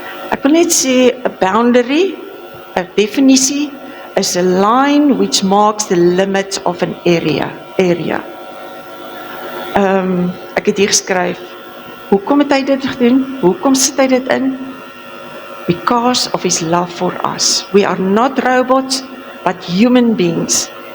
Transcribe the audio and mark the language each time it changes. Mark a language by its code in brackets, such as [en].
[af] Ek wil net sê, [en] a boundary, a definisie, is a line which marks the limits of an area. [af] Ek het hier geskryf, hoekom het hy dit gedoen? Hoekom sit hy dit in? [en] Because of his love for us. We are not robots, but human beings.